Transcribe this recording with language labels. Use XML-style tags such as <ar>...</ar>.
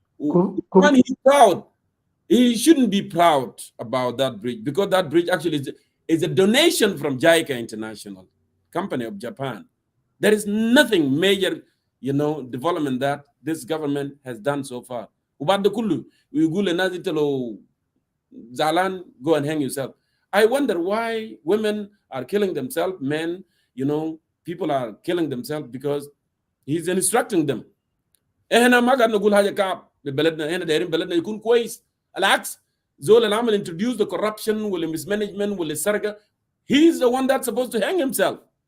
<en>When he's proud, he shouldn't be proud about that bridge because that bridge actually is a donation from JICA International, company of Japan. There is nothing major, development that this government has done so far.</en> <ar>وبعد كله ويقول للناس انت لو زعلان</ar> <en>go and hang yourself. I wonder why women are killing themselves, men, people are killing themselves because he's instructing them.</en> <ar>احنا ما قاعد نقول حاجه كعب ببلدنا، احنا دايرين بلدنا يكون كويس. العكس، زول اللي عمل</ar> <en>introduce the corruption</en> <ar>ولا</ar> <en>mismanagement</en> <ar>ولا السرقه,</ar> <en>he's the one that's supposed to hang himself.</en>